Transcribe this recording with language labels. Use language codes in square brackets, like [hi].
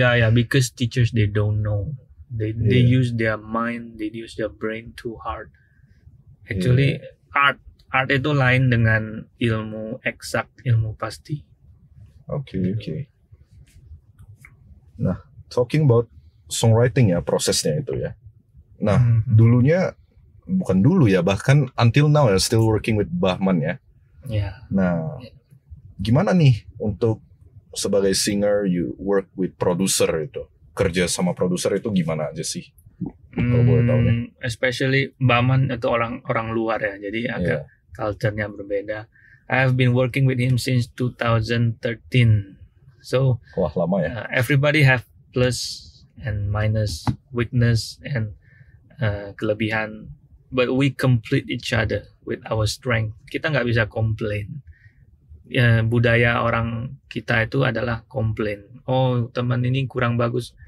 [en] Because teachers they don't know. They use their mind, they use their brain too hard. Actually, [id] art itu lain dengan ilmu eksak, ilmu pasti. Okay. Nah, [en] talking about songwriting [id] ya, prosesnya itu ya. Nah, bukan dulu ya, bahkan [en] until now [id] ya, [en] still working with [id] Bahman ya. Nah, gimana nih untuk sebagai singer, [en] you work with producer [id] itu, kerja sama produser itu gimana aja sih? Kalau boleh tahu nih. Especially Bahman itu orang luar ya, jadi agak culture-nya berbeda. [en] I have been working with him since 2013. So, [id] wah lama ya. [en] Everybody have plus and minus, weakness and [id] kelebihan, [en] but we complete each other with our strength. [id] Kita nggak bisa komplain. Ya, budaya orang kita itu adalah komplain. Oh, teman ini kurang bagus.